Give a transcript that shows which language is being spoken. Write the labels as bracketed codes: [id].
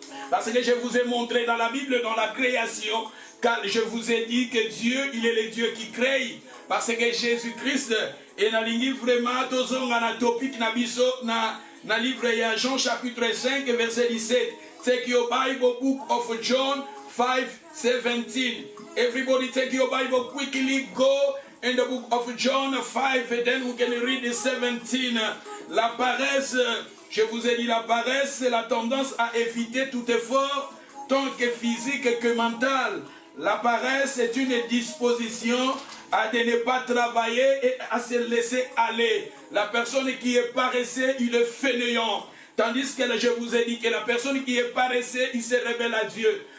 [fr] Parce que je vous ai montré dans la Bible, dans la création, car je vous ai dit que Dieu, il est le Dieu qui crée. Parce que Jésus-Christ est dans le livre vraiment, dans topic [ln] na biso, na [fr] livre de Jean chapitre 5, verset 17. [en] Take your Bible, book of John 5:17. Everybody take your Bible quickly, go in the book of John 5 and then we can read the 17. [fr] La paresse, je vous ai dit la paresse, c'est la tendance à éviter tout effort, tant que physique que mental. La paresse est une disposition à ne pas travailler et à se laisser aller. La personne qui est paresseux, il est fainéant. Tandis que je vous ai dit que la personne qui est paresseux, il se révèle à Dieu.